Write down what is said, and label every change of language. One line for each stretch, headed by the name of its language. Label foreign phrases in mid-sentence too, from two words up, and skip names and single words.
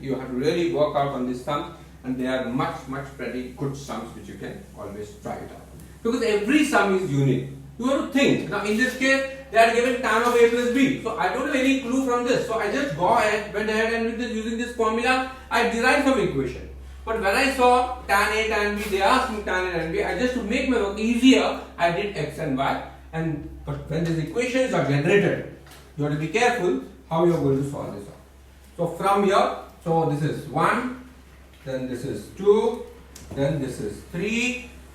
English: You have to really work out on this sum, and they are much pretty good sums which you can always try it out. Because every sum is unique. You have to think. Now in this case, they are given tan of A plus B. So I don't have any clue from this. So I just went ahead and using this formula, I derived some equation. But when I saw tan A, tan B, they asked me tan A, tan B. I just to make my work easier, I did x and y. But when these equations are generated, you have to be careful how you are going to solve this out. So from here, so this is 1, then this is 2, then this is 3.